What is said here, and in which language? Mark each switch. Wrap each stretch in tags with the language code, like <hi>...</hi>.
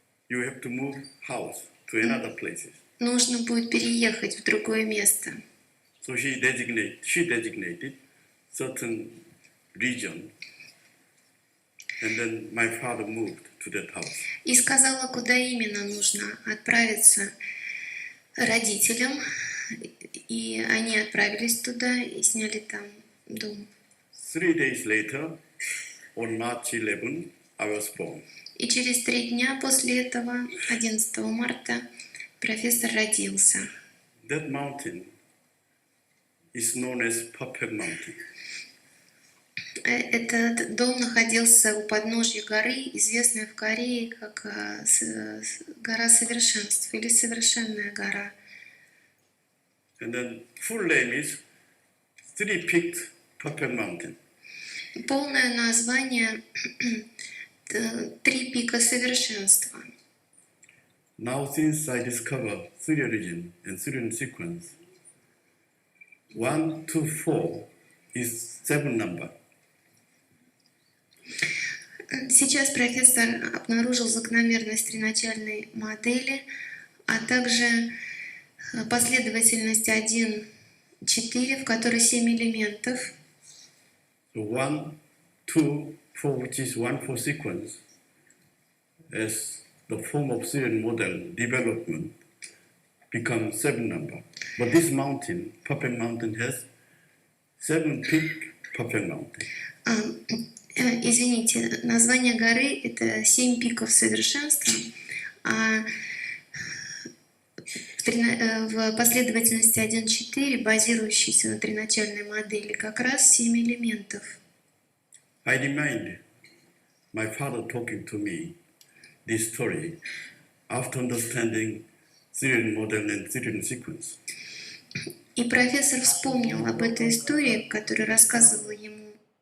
<en>You have to move house to another place.</en> <ru>Нужно будет переехать в другое место.</ru> <en>So she designated certain region, and then my father moved to that house.</en> <ru>И сказала, куда именно нужно отправиться родителям. И они отправились туда и сняли там дом.</ru> <en>3 days later, on March 11, I was born.</en> <ru>И через 3 дня после этого, 11 марта, профессор родился.</ru> <en>That mountain is known as Perfect Mountain.</en> <ru>Этот дом находился у подножья горы, известной в Корее как гора совершенств или совершенная гора.</ru> <en>And then full name is Three-Peaked Perfect Mountain.</en> <ru>Полное название «Три пика совершенства».</ru> <en>Now since I discovered three origin and three sequence, 1 to 4 is 7 number.</en> <ru>Сейчас профессор обнаружил закономерность треначальной модели, а также последовательность 1-4, в которой 7 элементов.</ru> <en>So 1, 2, 4, which is 1-4 sequence, as the form of serial model development becomes 7 number. But this mountain, Perfect Mountain, has 7 peak Perfect Mountain.</en> <ru>Извините, название горы — это 7 пиков совершенства, а в последовательности 1-4, базирующейся на треначальной модели, как раз 7 элементов.</ru> <en>I remind my father talking to me this story after understanding serial model and serial sequence.</en> <ru>И профессор вспомнил об этой истории, которую рассказывал ему.</ru>